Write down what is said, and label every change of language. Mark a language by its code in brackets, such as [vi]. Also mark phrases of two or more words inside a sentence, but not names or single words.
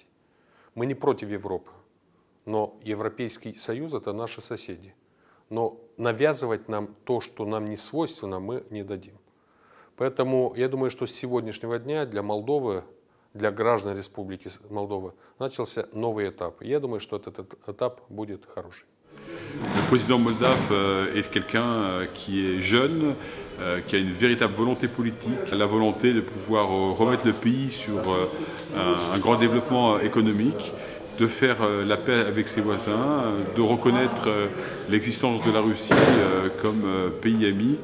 [ru] Мы не против Европы, но Европейский Союз – это наши соседи. Но навязывать нам то, что нам не свойственно, мы не дадим. Поэтому я думаю, что с сегодняшнего дня для Молдовы, для граждан Республики Молдова начался новый этап. Я думаю, что этот этап будет хороший. [fr] Le président moldave est quelqu'un qui est jeune, qui a une véritable volonté politique, la volonté de pouvoir remettre le pays sur un grand développement économique, de faire la paix avec ses voisins, de reconnaître l'existence de la Russie comme pays ami.